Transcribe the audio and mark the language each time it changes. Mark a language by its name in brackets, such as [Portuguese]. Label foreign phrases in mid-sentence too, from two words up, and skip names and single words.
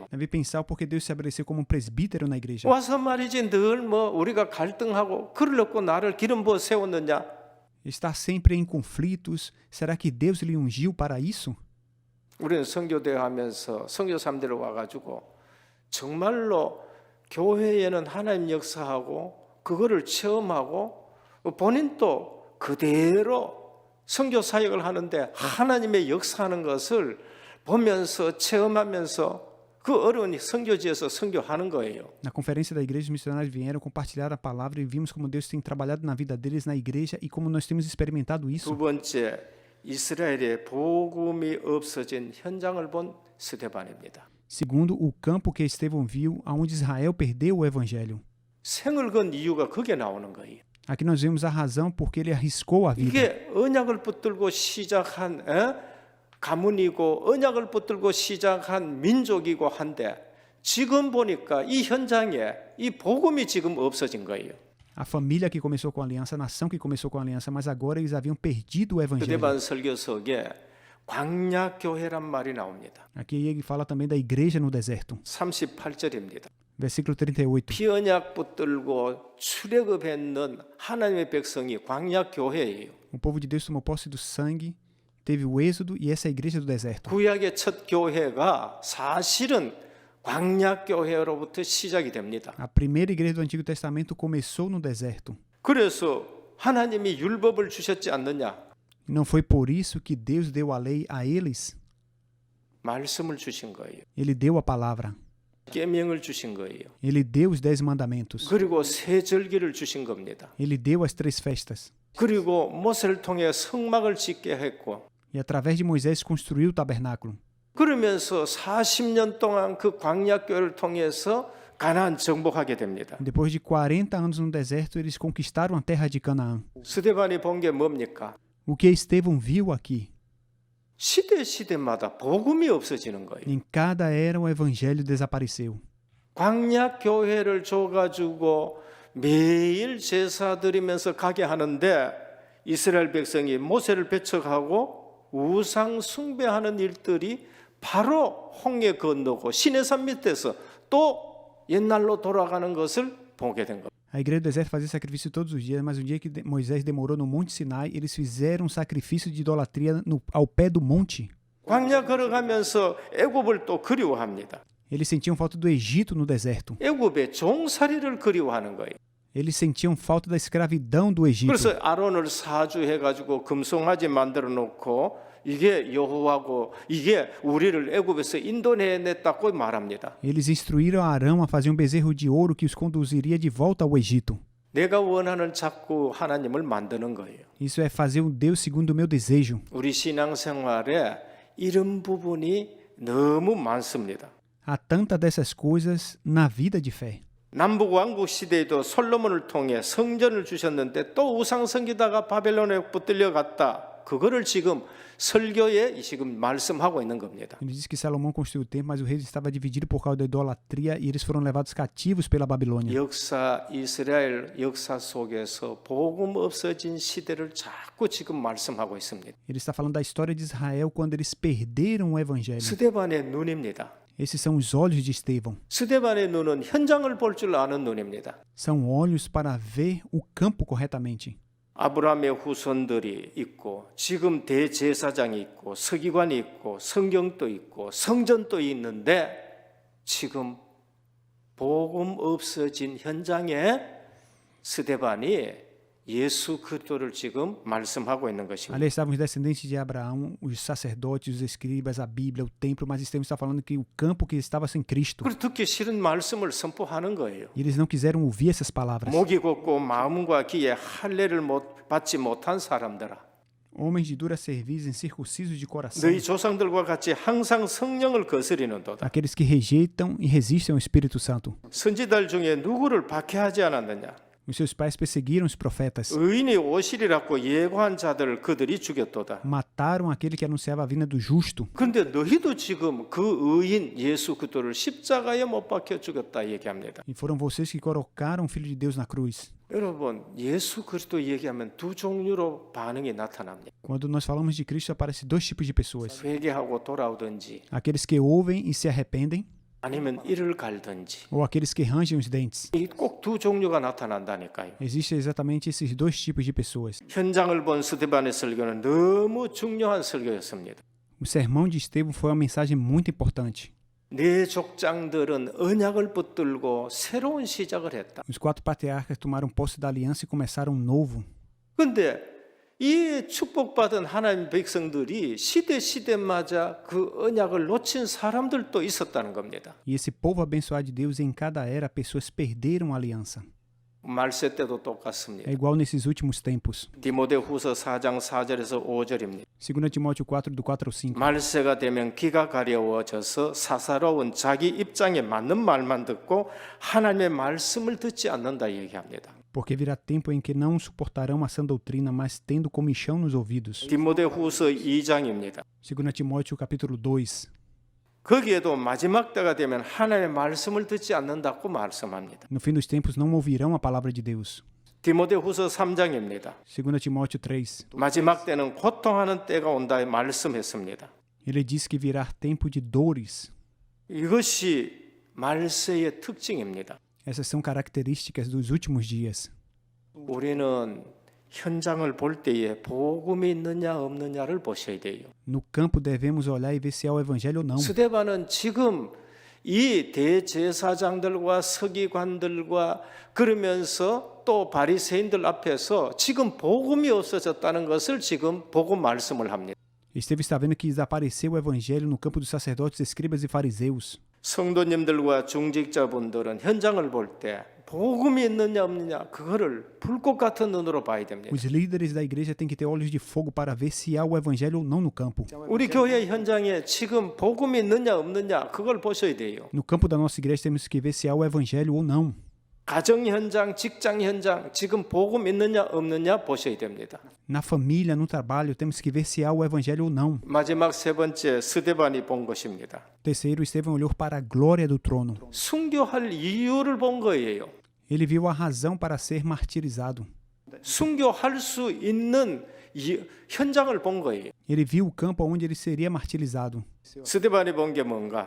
[Portuguese] Deve pensar porque Deus se estabeleceu como um presbítero na igreja. [Korean] 와서 말이지 늘 뭐 우리가 갈등하고 그러려고 나를 기름 부어 세웠느냐? [Portuguese] Estar sempre em conflitos, será que Deus lhe ungiu para isso? [Korean] 우리는 선교대회 하면서 선교사님들 와가지고 정말로 교회에는 하나님 역사하고 그거를 체험하고 본인도 그대로 선교 사역을 하는데 하나님의 역사하는 것을 보면서 체험하면서 그 어려운 선교지에서 선교하는 거예요. [Portuguese] Na conferência da igreja, os missionários vieram compartilhar a palavra e vimos como Deus tem trabalhado na vida deles na igreja e como nós temos experimentado isso. [Korean] 두 번째, 이스라엘에 복음이 없어진 현장을 본 스데반입니다. [Portuguese] Segundo, o campo que Estevão viu, aonde Israel perdeu o evangelho. [Korean] 생을 건 이유가 그게 나오는 거예요. [Portuguese] Aqui nós vemos a razão porque ele arriscou a vida. [Korean] 이게 언약을 붙들고 시작한 가문이고 언약을 붙들고 시작한 민족이고 한데 지금 보니까 이 현장에 이 복음이 지금 없어진 거예요. [Portuguese] A família que começou com a aliança, a nação que começou com a aliança, mas agora eles haviam perdido o evangelho. [Korean] 스데반 설교석에 광야교회란 말이 나옵니다. [Portuguese] Aqui ele fala também da igreja no deserto. [Korean] 38절입니다. [Portuguese] Versículo 38. [Korean] 피언약 붙들고 출애굽했는 하나님의 백성이 광야교회예요. [Portuguese] O povo de Deus tomou posse do sangue, teve o êxodo e essa é a igreja do deserto. [Korean] 구약의 첫 교회가 사실은 광야교회로부터 시작이 됩니다. [Portuguese] A primeira igreja do Antigo Testamento começou no deserto. [Korean] 그래서 하나님이 율법을 주셨지 않느냐? [Portuguese] E não foi por isso que Deus deu a lei a eles. [Korean] 말씀을 주신 거예요. [Portuguese] Ele deu a palavra. [Korean] 계명을 주신 거예요. [Portuguese] Ele deu os 10 mandamentos. [Korean] 그리고 세 절기를 주신 겁니다. [Portuguese] Ele deu as 3 festas. [Korean] 그리고 모세를 통해 성막을 짓게 했고 [Portuguese] E através de Moisés construiu o tabernáculo. [Korean] 그러면서 40년 동안 그 광야교회를 통해서 가나안 정복하게 됩니다. [Portuguese] Depois de 40 anos no deserto, eles conquistaram a terra de Canaã. [Korean] 스데반이 본 게 뭡니까? [Portuguese] O que Estevão viu aqui? [Korean] 시대마다 복음이 없어지는 거예요. [Portuguese] Em cada era o evangelho desapareceu. [Korean] 광야교회를 줘가지고 매일 제사 드리면서 가게 하는데 이스라엘 백성이 모세를 배척하고 우상 숭배하는 일들이 바로 홍해 건너고 시내산 밑에서 또 옛날로 돌아가는 것을 보게 된 겁니다. [Portuguese] A igreja do deserto fazia sacrifício todos os dias, mas um dia que Moisés demorou no Monte Sinai, eles fizeram um sacrifício de idolatria ao pé do monte. [Korean] 광야 걸어가면서 애굽을 또 그리워합니다. [Portuguese] Eles sentiam falta do Egito no deserto. [Korean] 애굽의 종살이를 그리워하는 거예요. [Portuguese] Eles sentiam falta da escravidão do Egito. [Korean] 그래서 아론을 사주해가지고 금송아지 만들어 놓고 이게 여호와고 이게 우리를 애굽에서 인도해냈다고 말합니다. [Portuguese] Eles instruíram Arão a fazer um bezerro de ouro que os conduziria de volta ao Egito. [Korean] 내가 원하는 자꾸 하나님을 만드는 거예요. [Portuguese] Isso é fazer um Deus segundo o meu desejo. [Korean] 우리 신앙생활에 이런 부분이 너무 많습니다. [Portuguese] Há tantas dessas coisas na vida de fé. [Korean] 남북 왕국 시대에도 솔로몬을 통해 성전을 주셨는데 또 우상 섬기다가 바벨론에 붙들려 갔다. 그거를 지금 설교에 지금 말씀하고 있는 겁니다. [Portuguese] Ele diz que Salomão construiu o templo, mas o rei estava dividido por causa da idolatria e eles foram levados cativos pela Babilônia. [Korean] 역사 이스라엘 역사 속에서 복음 없어진 시대를 자꾸 지금 말씀하고 있습니다. [Portuguese] Ele está falando da história de Israel quando eles perderam o evangelho. [Korean] 스데반의 눈입니다. [Portuguese] Esses são os olhos de Estevão. [Korean] 스데반의 눈은 현장을 볼 줄 아는 눈입니다. [Portuguese] São olhos para ver o campo corretamente. [Korean] 아브라함의 후손들이 있고 지금 대제사장이 있고 서기관이 있고 성경도 있고 성전도 있는데 지금 복음 없어진 현장에 스데반이 예수 그리스도를 지금 말씀하고 있는 것입니다. [Portuguese] Ali estavam os descendentes de Abraão, os sacerdotes, os escribas, a Bíblia, o templo, mas Estevão está falando que o campo que estava sem Cristo. [Korean] 그리고 듣기 싫은 말씀을 선포하는 거예요. [Portuguese] E eles não quiseram ouvir essas palavras. [Korean] 목이 곱고 마음과 귀에 할례를 받지 못한 사람들아, [Portuguese] Homens de dura cerviz, incircuncisos de coração. [Korean] 너희 조상들과 같이 항상 성령을 거스리는도다. [Portuguese] Aqueles que rejeitam e resistem ao Espírito Santo. [Korean] 선지자들 중에 누구를 박해하지 않았느냐? [Portuguese] Os seus pais perseguiram os profetas. [Korean] 의인이 오시리라고 예고한 자들을 그들이 죽였도다. [Portuguese] Mataram aquele que anunciava a vinda do justo. [Korean] 그런데 너희도 지금 그 의인 예수 그리스도를 십자가에 못 박혀 죽였다 얘기합니다. [Portuguese] E foram vocês que colocaram o Filho de Deus na cruz. [Korean] 여러분, 예수 그리스도 얘기하면 두 종류로 반응이 나타납니다. [Portuguese] Quando nós falamos de Cristo, aparecem dois tipos de pessoas. [Korean] 회개하고 돌아오든지 [Portuguese] Aqueles que ouvem e se arrependem, [Korean] 아니면 이를 갈든지. [Portuguese] ou aqueles que rangem os dentes. [Korean] 꼭 두 종류가 나타난다니까요. [Portuguese] Existem exatamente esses dois tipos de pessoas. [Korean] 현장을 본 스데반의 설교는 너무 중요한 설교였습니다. [Portuguese] O sermão de Estevão foi uma mensagem muito importante. [Korean] 네 족장들은 언약을 붙들고 새로운 시작을 했다. [Portuguese] Os 4 patriarcas tomaram posse da aliança e começaram um novo. [Korean] 그런데 이 축복받은 하나님 백성들이 시대마다 그 언약을 놓친 사람들도 있었다는 겁니다. [Portuguese] E esse povo abençoado de Deus, em cada era, pessoas perderam a aliança. [Korean] 말세 때도 [Portuguese] É [Korean] 똑같습니다. [Portuguese] igual nesses últimos tempos. [Korean] 디모데후서 4장 4절에서 5절입니다. [Portuguese] 2 Timóteo 4, do 4 ao 5. [Korean] 말세가 되면 귀가 가려워져서 사사로운 자기 입장에 맞는 말만 듣고 하나님의 말씀을 듣지 않는다 얘기합니다. [Portuguese] Porque virá tempo em que não suportarão a sã doutrina, mas tendo comichão nos ouvidos. [Korean] 디모데후서 2장입니다. [Portuguese] 2 Timóteo capítulo 2. [Korean] 거기에도 마지막 때가 되면 하나님의 말씀을 듣지 않는다고 말씀합니다. [Portuguese] No fim dos tempos não ouvirão a palavra de Deus. [Korean] 디모데후서 3장입니다. [Portuguese] 2 Timóteo 3. [Korean] 마지막 때는 고통하는 때가 온다 말씀했습니다. [Portuguese] Ele diz que virá tempo de dores. [Korean] 이것이 말세의 특징입니다. [Portuguese] Essas são características dos últimos dias. [Korean] 우리는 현장을 볼 때에 복음이 있느냐 없느냐를 보셔야 돼요. [Portuguese] No campo devemos olhar e ver se há o evangelho ou não. [Korean] 스데반은 지금 이 대제사장들과 서기관들과 그러면서 또 바리새인들 앞에서 지금 복음이 없어졌다는 것을 지금 보고 말씀을 합니다. [Portuguese] Estevão está vendo que desapareceu o evangelho no campo dos sacerdotes, escribas e fariseus. [Korean] 성도님들과 중직자분들은 현장을 볼 때 복음이 있느냐 없느냐 그거를 불꽃 같은 눈으로 봐야 됩니다. [Portuguese] Os líderes da igreja têm que ter olhos de fogo para ver se há o evangelho ou não no campo. [Korean] 우리 교회 현장에 지금 복음이 있느냐 없느냐 그걸 보셔야 돼요. [Portuguese] No campo da nossa igreja temos que ver se há o evangelho ou não. [Korean] 가정 현장, 직장 현장 지금 복음 있느냐 없느냐 보셔야 됩니다. [Portuguese] Na família, no trabalho, temos que ver se há o evangelho ou não. [Korean] 마지막 세 번째 스데반이 본 것입니다. [Portuguese] Terceiro, Estevão olhou para a glória do trono. [Korean] 순교할 이유를 본 거예요. [Portuguese] Ele viu a razão para ser martirizado. [Korean] 순교할 수 있는 현장을 본 거예요. [Portuguese] Ele viu o campo onde ele seria martirizado. [Korean] 스데반이 본 게 뭔가?